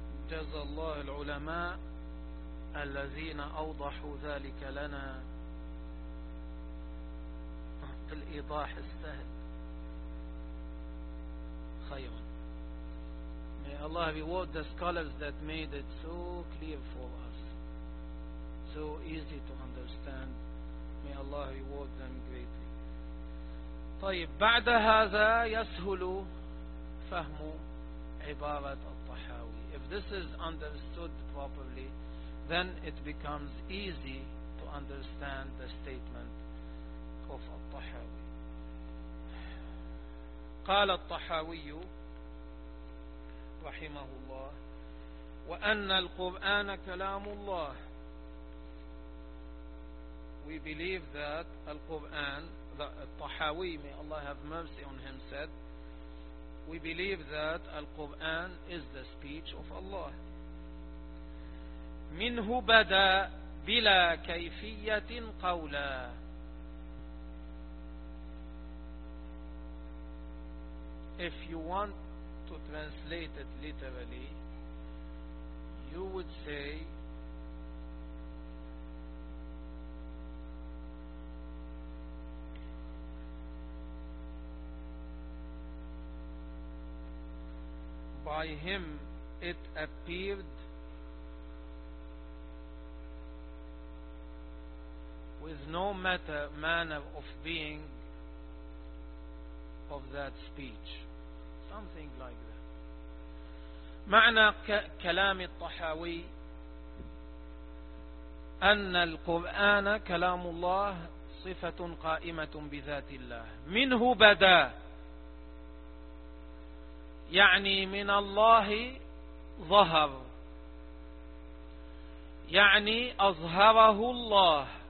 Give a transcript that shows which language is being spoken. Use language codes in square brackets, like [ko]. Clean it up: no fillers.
[ar] Jazallah al-ulama al-lazina awdahu thalika lana الإيضاح السهل خيرا. [en] May Allah reward the scholars that made it so clear for us, so easy to understand. May Allah reward them greatly. [ar] طيب بعد هذا يسهل فهم عبارة الطحاوي. [en] If this is understood properly, then it becomes easy to understand the statement of الطحاوي. [ar] قال الطحاوي رحمه الله: وأن القرآن كلام الله. [en] We believe that القرآن, الطحاوي, may Allah have mercy on him, said, we believe that القرآن is the speech of Allah. [ar] منه بدأ بلا كيفية قولا. [en] If you want to translate it literally, you would say by him it appeared with no manner of being of that speech. something like that. [ar] معنى كلام الطحاوي أن القرآن كلام الله صفة قائمة بذات الله. منه بدا، يعني من الله ظهر، يعني أظهره الله.